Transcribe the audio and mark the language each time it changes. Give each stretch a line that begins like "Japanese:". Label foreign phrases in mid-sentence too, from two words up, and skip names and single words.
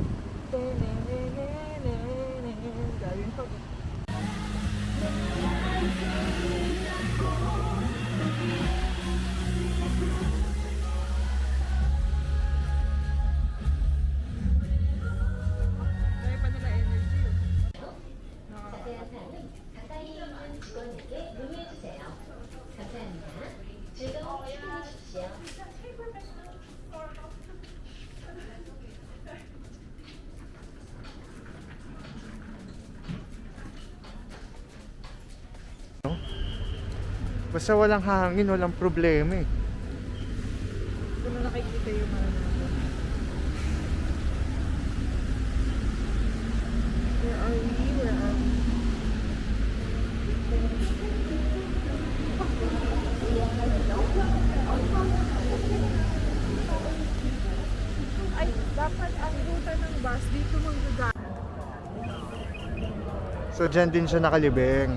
Filipino: Gawin ko. Kaya pa nila energy.
Korean: 가까이 있는 직원에게 문의해주세요. 감사합니다. 즐거운 시간 주십시오.
Filipino: Basta walang hangin, walang problema eh. Kung nakikita yung mga natin.
English: Where are we? Where are we?
Filipino: Ay, dapat ang ruta ng bus dito magagawa. So dyan din siya nakalibing.